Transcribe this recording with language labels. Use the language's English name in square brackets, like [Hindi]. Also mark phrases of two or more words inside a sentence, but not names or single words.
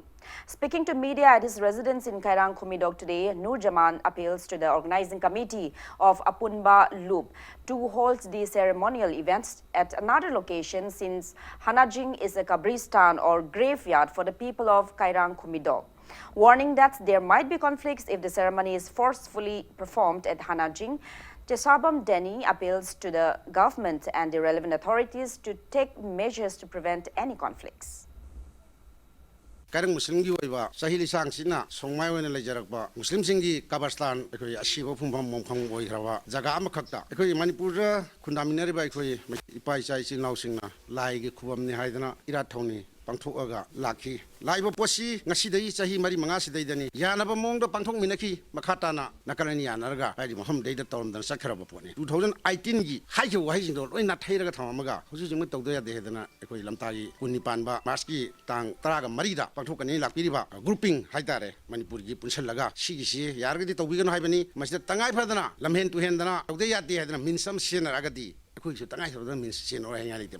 [English] Speaking to media at his residence in Kairang Kumidog today, Nur Jaman appeals to the organizing committee of Apunba Loop to hold the ceremonial events at another location since Hanajing is a kabristan or graveyard for the people of Kairang Kumidog. Warning that there might be conflicts if the ceremony is forcefully performed at Hanajing, Tesabam Deni appeals to the government and the relevant authorities to take measures to prevent any conflicts. [Manipuri] Karang Muslim gi waiba sahili sang sina songmai wena lejarakba Muslim singi kabastan ekoi asiba phumpham mongphang oi rawa jaga ama khakta ekoi Manipur ra khundaminari ba ekoi ipai chai chin lau singna lai gi khubam ni haidana ira thongni ꯄꯥꯡꯊꯣꯛꯑꯒ ꯂꯥꯛꯈꯤ ꯂꯥꯛꯏꯕ ꯄꯣꯠꯁꯤ ꯉꯁꯤꯗꯒꯤ ꯆꯍꯤ 4-5 ꯌꯥꯅꯕ ꯃꯑꯣꯡꯗ ꯄꯥꯡꯊꯣꯛꯃꯤꯟꯅꯈꯤ ꯃꯈꯥ ꯇꯥꯅ ꯅꯥꯀꯜ ꯑꯅꯤ ꯌꯥꯅꯔꯒ ꯍꯥꯏꯗꯤ ꯃꯐꯝꯗꯩꯗ ꯇꯧꯔꯝꯗꯅ ꯆꯠꯈ꯭ꯔꯕ ꯄꯣꯠꯅꯤ 2018ꯒꯤ ꯍꯥꯏꯈꯤꯕ ꯋꯥꯍꯩꯁꯤꯡꯗꯣ ꯂꯣꯏ ꯅꯥꯊꯩꯔꯒ ꯊꯝꯃꯝꯃꯒ ꯍꯧꯖꯤꯛ ꯇꯧꯗ ꯌꯥꯗꯦ ꯍꯥꯏꯗꯅ ꯑꯩꯈꯣꯏ ꯂꯝꯇꯥꯒꯤ 19ꯄꯥꯟꯕ ꯃꯥꯔꯆꯀꯤ ꯇꯥꯡ 14ꯗ ꯄꯥꯡꯊꯣꯛꯀꯅꯤ ꯂꯥꯛꯄꯤꯔꯤꯕ ꯒ꯭ꯔꯨꯄꯤꯡ ꯍꯥꯏꯇꯥꯔꯦ ꯃꯅꯤꯄꯨꯔꯒꯤ ꯄꯨꯟꯁꯜꯂꯒ ꯁꯤꯒꯤꯁꯤ ꯌꯥꯔꯒꯗꯤ ꯇꯧꯕꯤꯒꯅꯨ ꯍꯥꯏꯕꯅꯤ ꯃꯁꯤꯗ ꯇꯉꯥꯏ ꯐꯗꯅ ꯂꯝꯍꯦꯟ ꯇꯨꯍꯦꯟꯗꯅ ꯇꯧꯗ ꯌꯥꯗꯦ ꯍꯥꯏꯗꯅ ꯃꯤꯟꯁ ꯑꯃ ꯁꯤꯖꯤꯟꯅꯔꯒꯗꯤ ꯑꯩꯈꯣꯏꯒꯤꯁꯨ ꯇꯉꯥꯏ ꯐꯗꯅ ꯃꯤꯟꯁ ꯁꯤꯖꯤꯟꯅꯔꯣꯏ ꯍꯥꯏꯅꯤꯡꯉꯥꯏ ꯂꯩꯇꯦ